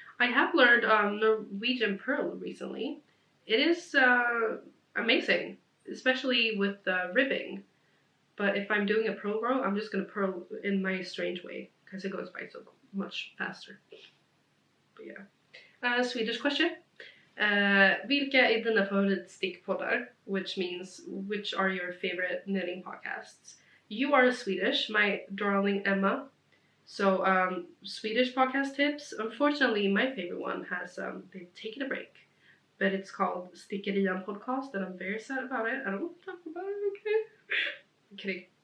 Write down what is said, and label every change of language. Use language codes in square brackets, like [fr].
[en] I have learned Norwegian purl recently. It is amazing, especially with ribbing. But if I'm doing a purl row, I'm just gonna purl in my strange way because it goes by so much faster. But yeah. Swedish question. [sv] Vilka är dina favoritstickpoddar? [en] Which means, which are your favorite knitting podcasts? You are Swedish, my darling Emma. So, Swedish podcast tips. Unfortunately, my favorite one has, they've taken a break. But it's called Stickerian Podcast, and I'm very sad about it. I don't want to talk about it, okay? I'm kidding.